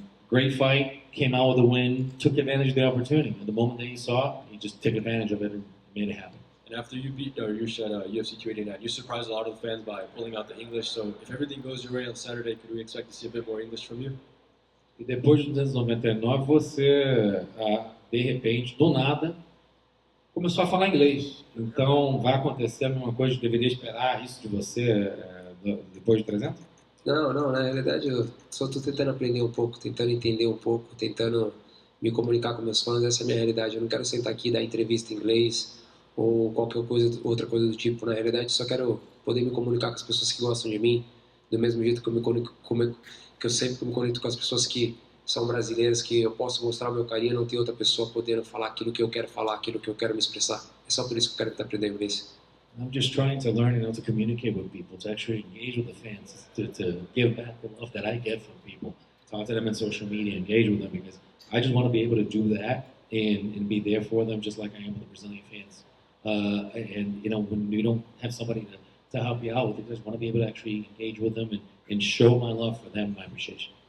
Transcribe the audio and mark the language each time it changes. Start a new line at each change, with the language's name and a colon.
English: Great fight, came out with a win, took advantage of the opportunity. And the moment that he saw, he just took advantage of it and made it happen. And after you beat Dariush at UFC300, you surprised a lot of the fans by pulling out the English. So if everything goes your way on Saturday, could we expect to see a bit more English from you?
Portuguese: E depois de 1999, você, de repente, do nada, começou a falar inglês. Então, vai acontecer a mesma coisa? Deveria esperar isso de você depois de 300? Não, na realidade eu só estou tentando aprender um pouco, tentando entender um pouco, tentando me comunicar com meus fãs. Essa é a minha realidade. Eu não quero sentar aqui e dar entrevista em inglês ou qualquer coisa, outra coisa do tipo. Na realidade, eu só quero poder me comunicar com as pessoas que gostam de mim, do mesmo jeito que eu sempre me conecto com as pessoas que são brasileiras, que eu posso mostrar o meu carinho, não ter outra pessoa podendo falar aquilo que eu quero falar, aquilo que eu quero me expressar. É só por isso que eu quero tentar aprender inglês.
English: I'm just trying to learn, to communicate with people, to actually engage with the fans, to give back the love that I get from people. Talk to them in social media, engage with them, because I just want to be able to do that and be there for them, just like I am with the Brazilian fans. And when you don't have somebody to help you out with it, I just want to be able to actually engage with them and show my love for them, my appreciation.